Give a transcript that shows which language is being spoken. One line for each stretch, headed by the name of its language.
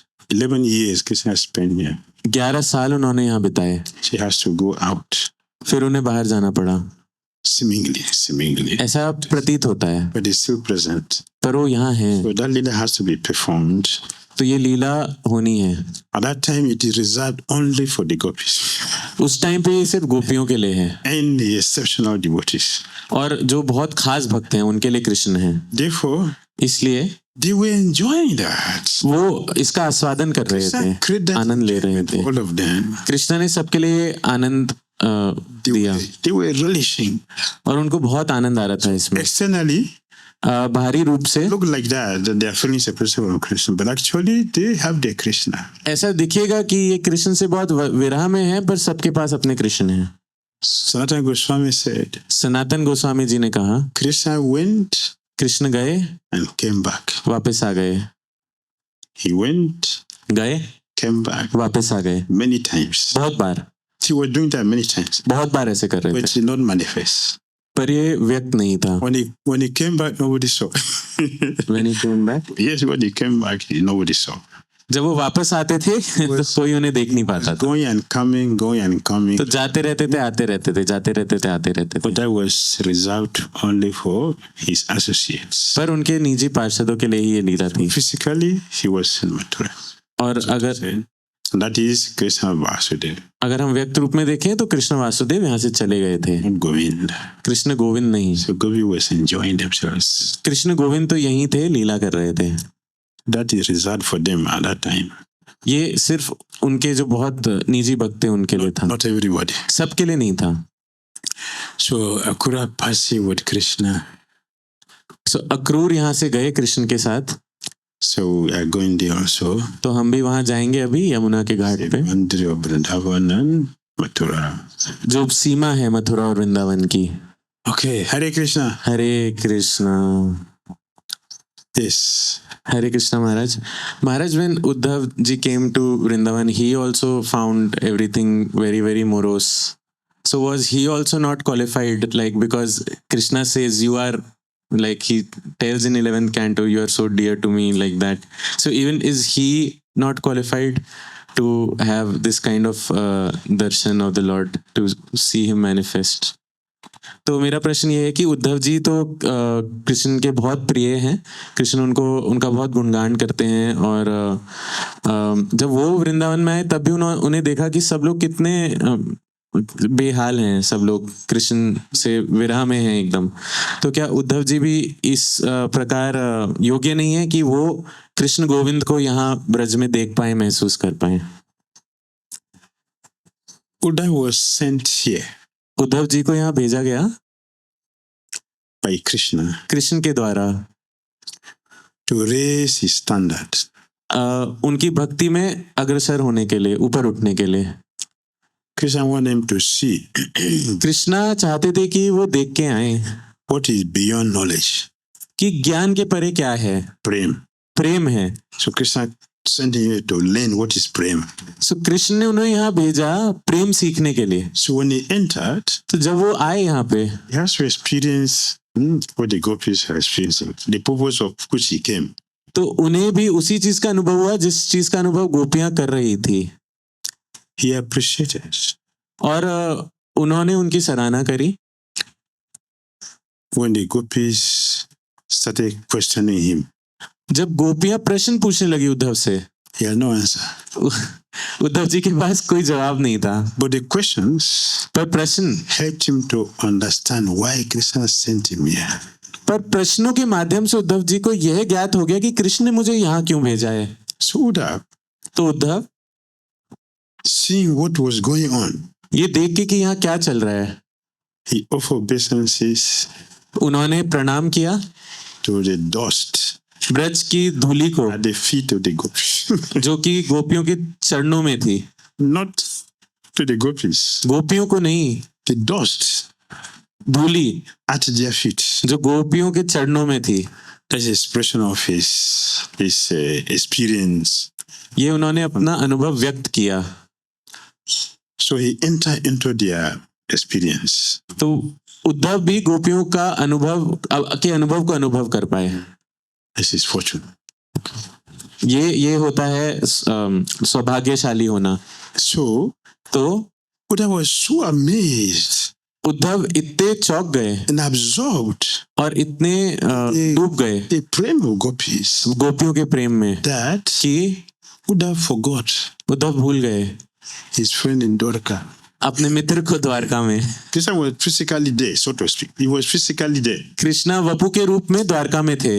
English: 11 years Krishna spent here.
Hindi: 11 साल उन्होंने यहाँ बिताए.
English: She has to go out.
Hindi: फिर उन्हें बाहर जाना पड़ा.
English: Seemingly.
Hindi: ऐसा प्रतीत होता है,
English: But it's still present.
Hindi: पर वो यहाँ है.
English: So that leela has to be performed.
Hindi: तो ये लीला होनी है.
English: At that time, it is reserved only for the gopis
Hindi: उस टाइम पे ये सिर्फ गोपियों के लिए है
English: and the exceptional devotees.
Hindi: और जो बहुत खास भक्त हैं उनके लिए कृष्ण है.
English: Therefore,
Hindi: इसलिए
English: they were enjoying that.
Hindi: वो इसका आस्वादन कर रहे
English: Krishna created
Hindi: थे,
English: that
Hindi: आनंद ले रहे थे.
English: for all of them.
Hindi: Krishna ने सबके लिए आनंद दिया
English: They were relishing.
Hindi: और उनको बहुत आनंद आ रहा था इसमें.
English: Externally,
Hindi: बाहरी रूप से
English: look like that they are feeling separation from Krishna, but actually they have their Krishna.
Hindi: ऐसा दिखेगा कि ये कृष्ण से बहुत विरह में है, पर सबके पास अपने कृष्ण हैं.
English: Sanatana Goswami said,
Hindi: Sanatan Goswami ji ने कहा
English: Krishna went
Hindi: कृष्ण गए
English: and came back.
Hindi: वापस आ गए.
English: He went,
Hindi: गए
English: came back
Hindi: वापस आ गए.
English: many times.
Hindi: बहुत बार,
English: He was doing that many times,
Hindi: बहुत बार ऐसे कर रहे
English: but
Hindi: थे,
English: it did not manifest.
Hindi: पर ये व्यक्त नहीं था.
English: When he came back, nobody saw. When he came back, Yes, when he came back, nobody saw.
Hindi: जब वो वापस आते थे तो कोई उन्हें देख नहीं पाता था.
English: Going and coming, going and coming.
Hindi: तो जाते रहते थे, आते रहते थे, जाते रहते थे, आते रहते थे.
English: But that was reserved only for his associates.
Hindi: पर उनके निजी पार्षदों के लिए ही ये लीला थी.
English: Physically, he was in Mathura.
Hindi: और अगर
English: That is Krishna Vasudev,
Hindi: अगर हम व्यक्त रूप में देखें तो कृष्ण वासुदेव यहाँ से चले गए थे.
English: not Govind.
Hindi: कृष्ण गोविंद नहीं.
English: So Gopi was enjoying themselves.
Hindi: Krishna Govind तो यहीं थे, लीला कर रहे थे.
English: That is reserved for them at that time.
Hindi: ये सिर्फ उनके जो बहुत निजी भक्त थे उनके लिए था,
English: Not everybody.
Hindi: सबके लिए नहीं था.
English: So Akura passing with Krishna.
Hindi: So Akrur यहाँ से गए कृष्ण के साथ.
English: So we are going there also.
Hindi: तो हम भी वहाँ जाएंगे अभी यमुना के घाट पे,
English: Boundary of Vrindavan and Mathura.
Hindi: जो सीमा है मथुरा और वृंदावन की.
English: Okay, Hare Krishna.
Hindi: Hare Krishna.
English: Yes. Hare Krishna Maharaj. Maharaj, when Uddhav ji came to Vrindavan, he also found everything very, very morose. So was he also not qualified? Like, because Krishna says you are, like he tells in 11th canto, you are so dear to me, like that. So even is he not qualified to have this kind of darshan of the Lord, to see him manifest?
Hindi: तो मेरा प्रश्न ये है कि उद्धव जी तो कृष्ण के बहुत प्रिय हैं. कृष्ण उनका बहुत गुणगान करते हैं और जब वो वृंदावन में आए तब भी उन्हें देखा कि सब लोग कितने बेहाल हैं, सब लोग कृष्ण से विरह में हैं एकदम. तो क्या उद्धव जी भी इस प्रकार योग्य नहीं है कि वो कृष्ण गोविंद को यहाँ ब्रज में देख पाए, महसूस कर पाए?
English: Uddhav was sent here
Hindi: Uddhav ji को यहाँ भेजा गया
English: by Krishna
Hindi: कृष्ण के द्वारा
English: to raise his standard.
Hindi: उनकी भक्ति में अग्रसर होने के लिए, ऊपर उठने के लिए.
English: Krishna wanted him to see
Hindi: Krishna चाहते थे कि वो देख के आए
English: what is beyond knowledge.
Hindi: कि ज्ञान के परे क्या है.
English: Prem.
Hindi: प्रेम है.
English: So Krishna sending you to learn what is prema.
Hindi: So Krishna ने उन्हें यहाँ भेजा प्रेम सीखने के लिए.
English: So when he entered,
Hindi: तो जब वो आए यहाँ पे
English: he has to experience what the gopis are experiencing, the purpose of which he came.
Hindi: तो उन्हें भी उसी चीज का अनुभव हुआ जिस चीज का अनुभव गोपियां कर रही थी.
English: He appreciated.
Hindi: और उन्होंने उनकी सराहना करी.
English: When the gopis started questioning him,
Hindi: जब गोपियां प्रश्न पूछने लगी उद्धव से,
English: he had no answer.
Hindi: Uddhav ji के पास कोई जवाब नहीं था.
English: But the questions
Hindi: पर प्रश्न
English: helped him to understand why Krishna sent him here.
Hindi: पर प्रश्नों के माध्यम से उद्धव जी को यह ज्ञात हो गया कि कृष्ण ने मुझे यहाँ क्यों भेजा है.
English: So Uddhav,
Hindi: तो Uddhav
English: seeing what was going on,
Hindi: ये देख के कि यहाँ क्या चल रहा है,
English: he offered obeisances
Hindi: उन्होंने प्रणाम किया
English: to the dust
Hindi: ब्रज की धूली को,
English: at the feet of the gopis.
Hindi: जो कि गोपियों के चरणों में थी.
English: Not to the gopis,
Hindi: गोपियों को नहीं,
English: the dust
Hindi: Dhule
English: at their feet.
Hindi: जो गोपियों के चरणों में थी.
English: That's the expression of his experience.
Hindi: ये उन्होंने अपना अनुभव व्यक्त किया.
English: So he entered into their experience.
Hindi: तो उद्धव भी गोपियों का अनुभव के अनुभव को अनुभव कर पाए.
English: This is fortune.
Hindi: ये होता है सौभाग्यशाली होना.
English: So
Hindi: तो
English: Buddha was so amazed
Hindi: Uddhav इतने चौंक गए
English: and absorbed
Hindi: और इतने डूब गए
English: the prem of gopis
Hindi: गोपियों के प्रेम में
English: that
Hindi: कि
English: Buddha forgot
Hindi: उद्धव भूल गए
English: his friend in Dwarka.
Hindi: अपने मित्र को द्वारका में.
English: Krishna was physically there, so to speak. He was physically there.
Hindi: Krishna Vapu के रूप में द्वारका में थे.